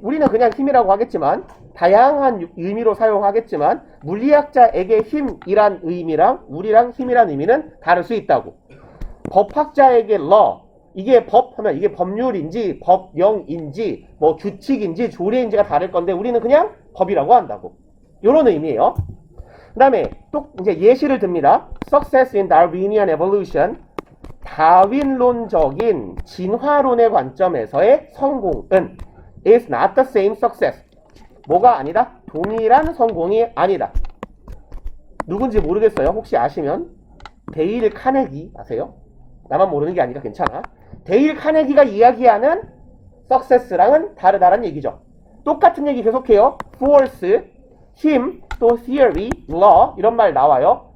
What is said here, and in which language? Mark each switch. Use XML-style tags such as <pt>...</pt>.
<ko>우리는 그냥 힘이라고 하겠지만 다양한 의미로 사용하겠지만 물리학자에게 힘이란 의미랑 우리랑 힘이란 의미는 다를 수 있다고. 법학자에게 law, 이게 법 하면 이게 법률인지 법령인지 뭐 규칙인지 조례인지가 다를 건데 우리는 그냥 법이라고 한다고. 이런 의미예요. 그 다음에 또 이제 예시를 듭니다.</ko> <en>Success in Darwinian evolution,</en> <ko>다윈론적인 진화론의 관점에서의 성공은</ko> <en>is not the same success.</en> <ko>뭐가 아니다? 동일한 성공이 아니다. 누군지 모르겠어요. 혹시 아시면 데일 카네기 아세요? 나만 모르는 게 아니라 괜찮아. 데일 카네기가 이야기하는 success랑은 다르다는 얘기죠. 똑같은 얘기 계속해요. force, 힘, 또 theory, law 이런 말 나와요.</ko>